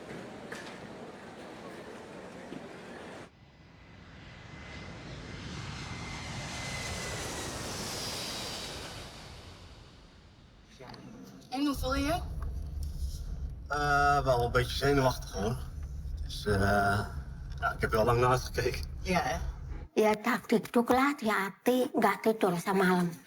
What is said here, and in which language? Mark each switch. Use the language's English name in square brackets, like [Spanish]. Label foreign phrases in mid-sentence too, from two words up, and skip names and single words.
[Dutch] En hoe voel je je? Wel een beetje zenuwachtig hoor. Dus ik heb er al lang naar uitgekeken. Ja, hè? [Indonesian] Ya taktik coklat, ya hati, nggak tidur semalam.